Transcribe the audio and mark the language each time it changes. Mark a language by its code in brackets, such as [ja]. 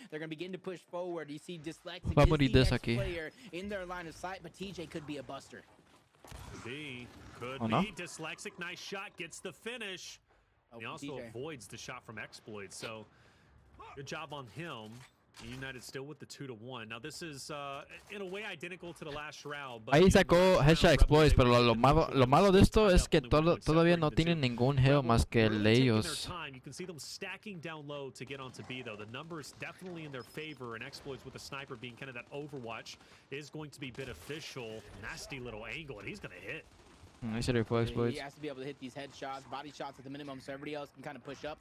[en] They're going to begin to push forward. You see Dyslexic is the next player in their line of sight, but TJ could be a buster. Could be. Dyslexic, nice shot, gets the finish. He also avoids the shot from Exploits, so good job on him. United still with the 2-1. Now this is in a way identical to the last round. [es] Ahí sacó headshot exploits, pero lo malo de esto es que todavía no tienen ningún heal más que el de ellos. [en] You can see them stacking down low to get onto B though. The numbers definitely in their favor, and exploits with the sniper being kind of that overwatch is going to be beneficial. Nasty little angle, and he's going to hit. I should have exploits. He has to be able to hit these headshots, body shots at the minimum, so everybody else can kind of push up.